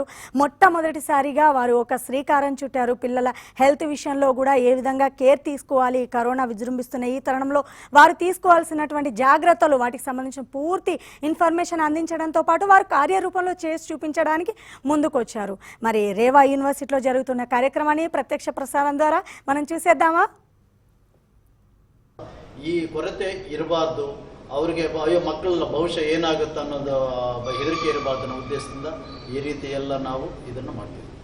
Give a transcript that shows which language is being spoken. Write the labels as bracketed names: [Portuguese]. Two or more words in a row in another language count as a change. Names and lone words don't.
[Telugu] మొట్టమొదటిసారిగా వారు ఒక శ్రీకారం చుట్టారు. పిల్లల హెల్త్ విషయంలో కూడా ఏ విధంగా కేర్ తీసుకోవాలి, కరోనా విజృంభిస్తున్న ఈ తరుణంలో వారు తీసుకోవాల్సినటువంటి జాగ్రత్తలు, వాటికి సంబంధించిన పూర్తి ఇన్ఫర్మేషన్ అందించడంతో పాటు వారు కార్యరూపంలో చేసి చూపించడానికి ముందుకొచ్చారు. మరి రేవా యూనివర్సిటీలో జరుగుతున్న కార్యక్రమాన్ని ప్రత్యక్ష ప్రసారం ద్వారా మనం చూసేద్దామా? [Kannada] ಈ ಕೊರತೆ ಇರಬಾರ್ದು, ಅವರಿಗೆ ಅಯ್ಯೋ ಮಕ್ಕಳ ಭವಿಷ್ಯ ಏನಾಗುತ್ತೆ ಅನ್ನೋದು ಹೆದರಿಕೆ ಇರಬಾರ್ದು ಅನ್ನೋ ಉದ್ದೇಶದಿಂದ ಈ ರೀತಿ ಎಲ್ಲ ನಾವು ಇದನ್ನು ಮಾಡ್ತೀವಿ.